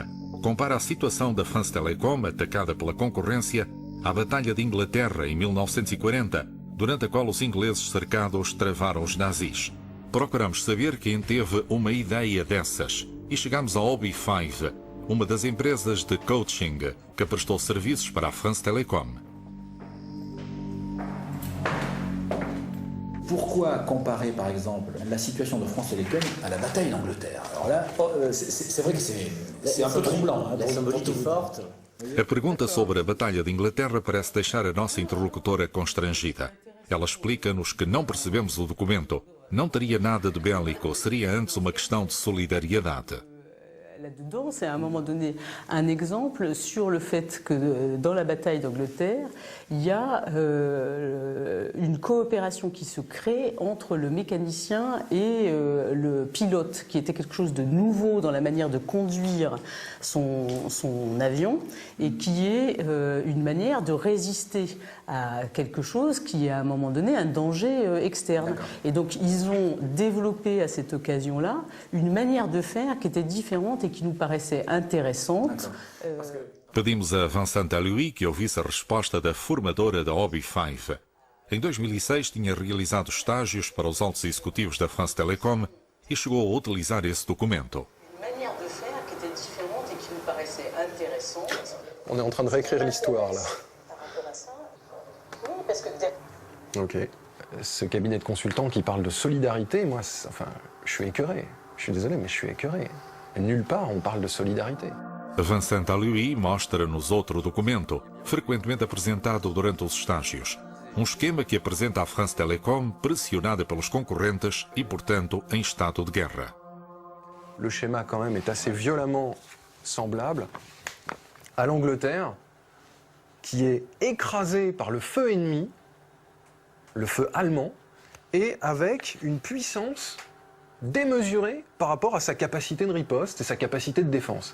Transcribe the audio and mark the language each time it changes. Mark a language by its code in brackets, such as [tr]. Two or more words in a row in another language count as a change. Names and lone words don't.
[pt] Compara a situação da France Telecom, atacada pela concorrência, à Batalha de Inglaterra em 1940, durante a qual os ingleses cercados travaram os nazis. Procuramos saber quem teve uma ideia dessas e chegamos à Obi5, uma das empresas de coaching que prestou serviços para a France Telecom. [fr] Pourquoi comparer, par exemple, la situation de France Télécom à la bataille d'Angleterre? Alors là, c'est vrai que c'est un peu troublant. Hein, la symbolique est forte. [pt] A pergunta sobre a Batalha de Inglaterra parece deixar a nossa interlocutora constrangida. Ela explica-nos que não percebemos o documento. Não teria nada de bélico, seria antes uma questão de solidariedade. [fr] Là-dedans, c'est à un moment donné un exemple sur le fait que dans la bataille d'Angleterre, il y a une coopération qui se crée entre le mécanicien et le pilote, qui était quelque chose de nouveau dans la manière de conduire son avion et qui est une manière de résister à quelque chose qui est à un moment donné un danger externe. Et donc ils ont développé à cette occasion-là une manière de faire qui était différente et qui nous paraissait intéressante. [pt] Pedimos a Vincent Louis que ouvisse a resposta da formadora da Obi5. Em 2006 tinha realizado estágios para os altos executivos da France Telecom e chegou a utilizar esse documento. [fr] Une manière de faire qui était différente et qui nous paraissait intéressante. On est en train de réécrire l'histoire là. Par rapport à ça, oui, parce que... Ok. Ce cabinet de consultants qui parle de solidarité, moi, enfin, je suis écœuré. Je suis désolé, mais je suis écœuré. Nulle part on parle de solidarité. [pt] Vincent Louis mostra-nos outro documento, frequentemente apresentado durante os estágios. Um esquema que apresenta a France Telecom pressionada pelos concorrentes e, portanto, em estado de guerra. [fr] Le schéma, quand même, est assez violemment semblable à l'Angleterre, qui est écrasée par le feu ennemi, le feu allemand, et avec une puissance démesurée par rapport à sa capacité de riposte et sa capacité de défense.